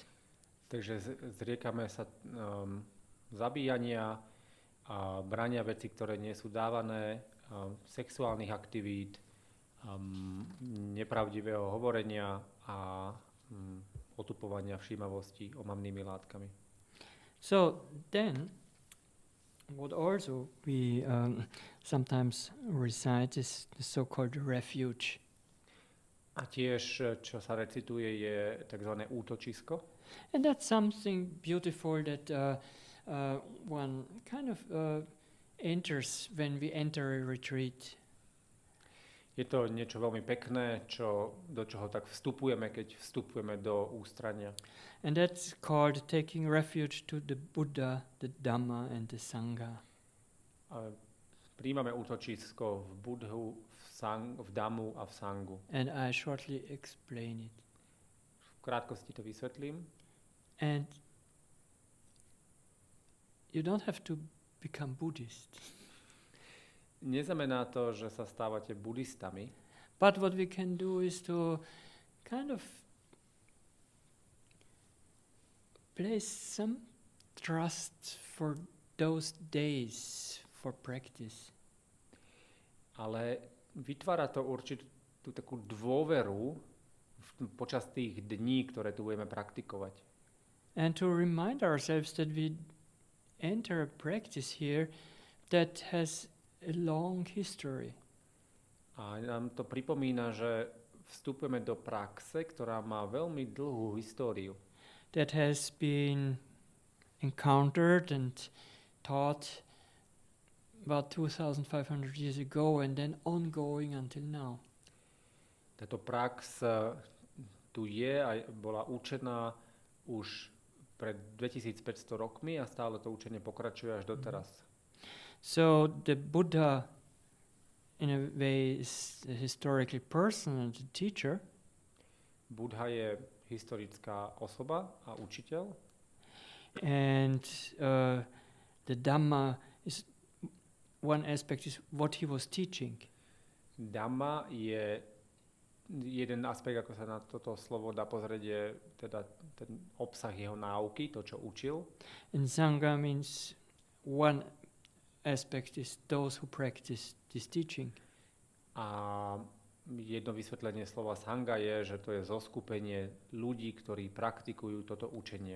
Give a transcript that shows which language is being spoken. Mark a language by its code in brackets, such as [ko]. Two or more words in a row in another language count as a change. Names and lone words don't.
[sk] Takže zriekame sa zabíjania a brania veci, ktoré nie sú dávané, sexuálnych aktivít, nepravdivého hovorenia a otupovania všímavosti omamnými látkami. [en] So then, what also we sometimes recite is the so-called refuge. [sk] A tiež, čo sa recituje, je tzv. Útočisko. [en] And that's something beautiful that one kind of enters when we enter a retreat. [sk] Je to niečo veľmi pekné, do čoho tak vstupujeme, keď vstupujeme do ústrania. [en] And that's called taking refuge to the Buddha, the Dhamma and the Sangha. [sk] Príjmame útočisko v Budhu, v Dhammu a v Sangu. [en] And I shortly explain it. [sk] V krátkosti to vysvetlím. [en] And you don't have to become Buddhist. [sk] Neznamená to, že sa stávate buddhistami, [en] But what we can do is to kind of place some trust for those days for practice. [sk] ale vytvára to určitú takú dôveru počas tých dní, ktoré tu budeme praktikovať. [en] And to remind ourselves that we enter a practice here that has a long history. [sk] A nám to pripomína, že vstupujeme do praxe, ktorá má veľmi dlhú históriu. [en] That has been encountered and taught about 2,500 years ago and then ongoing until now. [sk] Táto prax tu je a bola učená už pred 2500 rokmi a stále to učenie pokračuje až doteraz. [en] So the Buddha, in a way, is a historical person and a teacher. [sk] Buddha je historická osoba a učiteľ. [en] And the Dhamma is one aspect is what he was teaching. [sk] Dhamma je jeden aspekt, ako sa na toto slovo dá pozrieť, je teda ten obsah jeho náuky, to, čo učil. [en] And Sangha means one aspect is those who practice this teaching. [sk] A jedno vysvetlenie slova sangha je, že to je zoskupenie ľudí, ktorí praktikujú toto učenie.